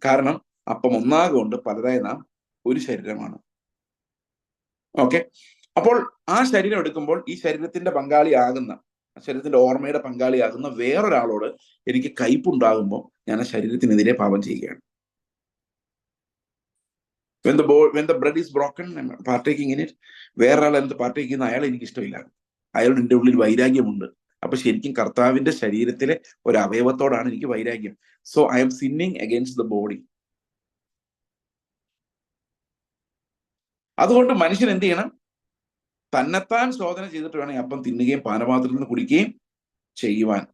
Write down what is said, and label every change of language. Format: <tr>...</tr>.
<ml>കാരണം അപ്പം ഒന്നാകൊണ്ട് പലരായി നാം ഒരു ശരീരമാണ്. ഓക്കെ, അപ്പോൾ ആ ശരീരം എടുക്കുമ്പോൾ ഈ ശരീരത്തിന്റെ പങ്കാളിയാകുന്ന ശരീരത്തിന്റെ ഓർമ്മയുടെ പങ്കാളിയാകുന്ന വേറൊരാളോട് എനിക്ക് കയ്പുണ്ടാകുമ്പോൾ ഞാൻ ആ ശരീരത്തിനെതിരെ പാപം ചെയ്യുകയാണ്.</ml> <en>when the bread is broken, I'm partaking in it.</en> <ml>വേറൊരാൾ എന്ത് പാർട്ടേക്ക് ചെയ്യുന്ന അയാൾ എനിക്ക് ഇഷ്ടമില്ല, അയാളുടെ എൻ്റെ ഉള്ളിൽ വൈരാഗ്യമുണ്ട്. അപ്പൊ ശരിക്കും കർത്താവിന്റെ ശരീരത്തിലെ ഒരു അവയവത്തോടാണ് എനിക്ക് വൈരാഗ്യം.</ml> <en>So I'm sinning against the body.</en> <ml>അതുകൊണ്ട് മനുഷ്യൻ എന്ത് ചെയ്യണം? തന്നെത്താൻ ശോധന ചെയ്തിട്ട് വേണം അപ്പം തിന്നുകയും പാനപാത്രത്തിൽ നിന്ന് കുടിക്കുകയും ചെയ്യുവാൻ.</ml>